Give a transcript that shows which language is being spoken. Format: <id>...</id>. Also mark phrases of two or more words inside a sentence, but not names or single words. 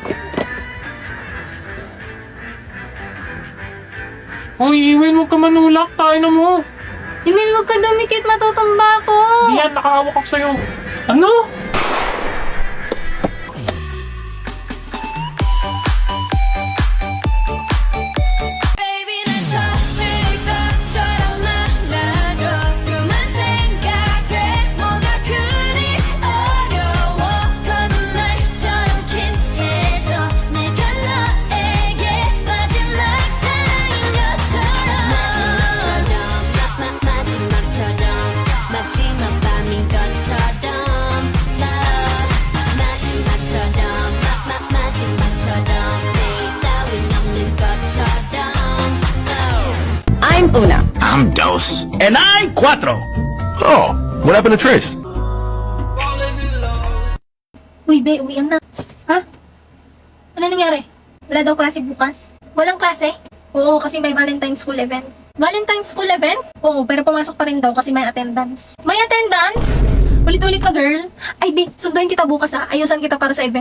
<tl>Hoy, Iwin, huwag ka manulak. Tayo na mo. Emil, huwag ka dumikit. Matutumba ako. Di yan, nakahawak ako sa'yo. Ano?</tl> <ko>Baby 난 터질 것처럼 만나줘 그만 생각해 뭐가 그리 어려워 거짓말처럼 키스해줘 내가 너에게 마지막 사랑인 것처럼 마지막처럼 마지막 밤인 것처럼 Love 마지막처럼 마지막처럼 내일 따윈 없는 것처럼</ko> <en>I'm Una. I'm Dos. And I'm Cuatro. Oh, what happened to Trace?</en> <tl>Uy, be, uwian na. Ha? Ano nangyari? Wala daw klase bukas? Walang klase? Oo, kasi may</tl> <en>Valentine's School event. Valentine's School event?</en> <tl>Oo, pero pumasok pa rin daw kasi may attendance. May attendance? Ulit-ulit ka, girl. Ay, be, sunduin kita bukas ha. Ayusan kita para sa event.</tl>